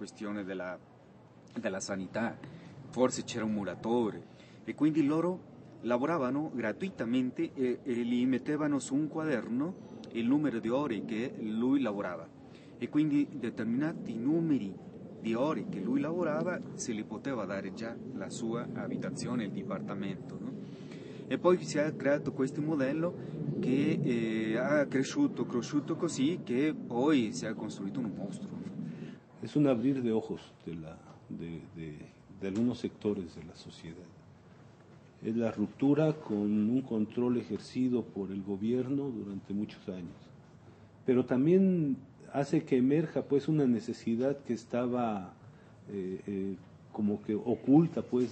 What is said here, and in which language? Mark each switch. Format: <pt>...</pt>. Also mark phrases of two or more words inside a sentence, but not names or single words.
<it>questione della sanità, forse c'era un muratore e quindi loro lavoravano gratuitamente e gli mettevano su un quaderno il numero di ore che lui lavorava e quindi determinati numeri di ore che lui lavorava se li poteva dare già la sua abitazione, il dipartimento, no? E poi si è creato questo modello che ha cresciuto così che poi si è costruito un mostro.</it> <es>Es un abrir de ojos de algunos sectores de la sociedad. Es la ruptura con un control ejercido por el gobierno durante muchos años. Pero también hace que emerja, pues, una necesidad que estaba como que oculta, pues,</es>